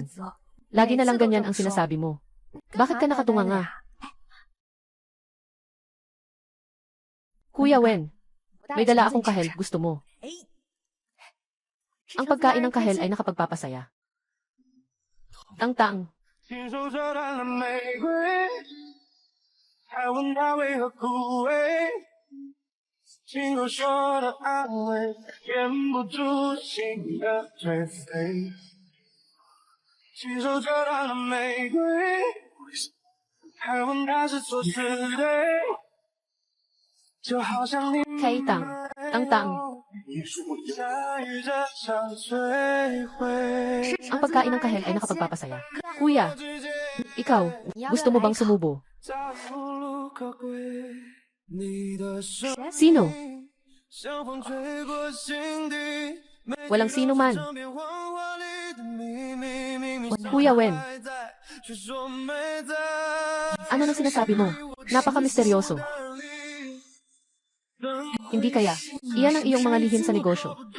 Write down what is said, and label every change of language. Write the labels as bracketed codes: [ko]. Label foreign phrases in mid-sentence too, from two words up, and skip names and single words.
[tl] Lagi na lang ganyan ang sinasabi mo. Bakit ka nakatunganga? Kuya Wen, may dala akong kahel. Gusto mo? Ang pagkain ng kahel ay nakapagpapasaya. Tang-tang. [zh] 亲手折断了玫瑰，还问它为何枯萎。亲口说的安慰，掩不住心的颓废。亲手折断了玫瑰，还问它是错是对。就好像你 [tl] Kaitang. Tang-tang. [zh] 驾驭这场摧毁。 [tl] Ang pagkain ng kahel ay nakapagpapasaya. Kuya, ikaw, gusto mo bang sumubo? [zh] 早已无路可归，你的声 [tl] Sino? [zh] 像风吹过心底， [tl] Walang sino man. [zh] 唱遍谎话里的秘密，明明 [tl] Kuya Wen, [zh] 还在，却说没在。 [tl] ano na sinasabi mo? Napaka-misteryoso. Hindi kaya. Iyan ang iyong mga lihim sa negosyo.